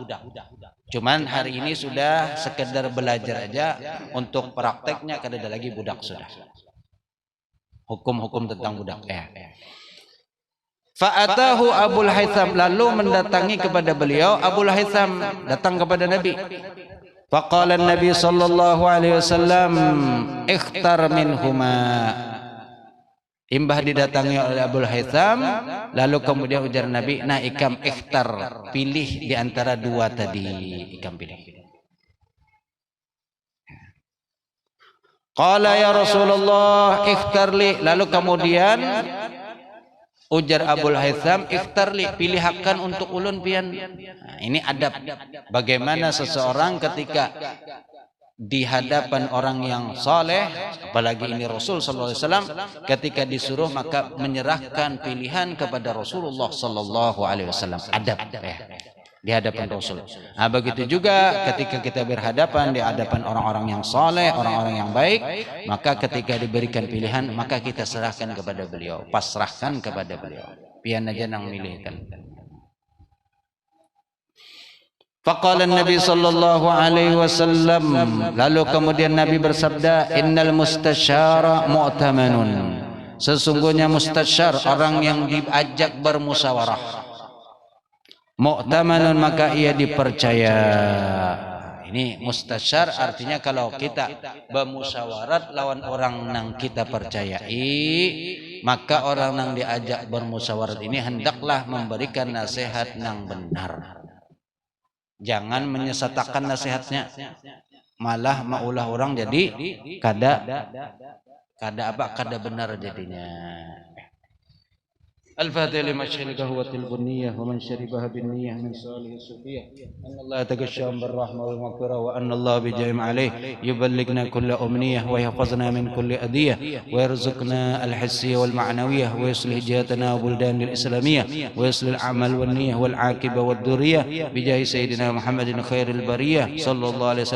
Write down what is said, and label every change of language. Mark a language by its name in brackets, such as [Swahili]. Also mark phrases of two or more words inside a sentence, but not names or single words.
[Banjar] Cuman hari ini sudah sekedar belajar aja, untuk prakteknya kada ada lagi budak sudah. [Indonesian] Hukum-hukum tentang budak ya. Fa'atahu Abul Haytham, lalu mendatangi kepada beliau Abul Haytham, datang kepada Nabi. [Arabic] فقال النبي صلى الله عليه وسلم اختر منهما. [Banjar] Imbah didatangi oleh Abul Haytham, lalu kemudian ujar Nabi, nah ikam ikhtar, pilih di antara 2 tadi, ikam pilih. [Arabic] قال يا رسول الله اختر لي, [Banjar] lalu kemudian ujar Abul Haytham, [Arabic] اختر لي, [Banjar] pilihkan untuk ulun pian. [Indonesian] Nah, ini adab bagaimana seseorang ketika di hadapan orang yang soleh, apalagi ini Rasul [Arabic] صلى الله عليه وسلم, [Indonesian] ketika disuruh maka menyerahkan pilihan kepada Rasulullah [Arabic] صلى الله عليه وسلم. [Indonesian] Adab di hadapan Rasul. Nah, begitu juga ketika kita berhadapan di hadapan orang-orang yang soleh, orang-orang yang baik, maka ketika diberikan pilihan maka kita serahkan kepada beliau, pasrahkan kepada beliau. [Banjar] Pian aja nang milihkan. [Arabic] فقال النبي صلى الله عليه وسلم, [Indonesian] lalu kemudian Nabi bersabda, [Arabic] إن المستشار مؤتمن, [Indonesian] sesungguhnya mustasyar orang yang diajak bermusyawarah, mu'tamanun maka ia dipercaya. [Banjar] ini mustasyar artinya kalau kita bermusyawarat lawan orang nang kita percayai, maka orang nang diajak bermusyawarat ini hendaklah memberikan nasihat nang benar. Jangan menyesatkan nasihatnya, malah maulah orang jadi kada benar jadinya. [Arabic] الفاتحة لما شهد قهوة البنية ومن شربها بالنية من صالح الصوفية أن الله تغشاهم بالرحمة والمغفرة وأن الله بجاهم عليه يبلغنا كل أمنية ويحفظنا من كل أذية ويرزقنا الحسية والمعنوية ويصلح جهتنا وبلدان الإسلامية ويصلح العمل والنية والعاقبة والذرية بجاه سيدنا محمد خير البرية صلى الله عليه وسلم.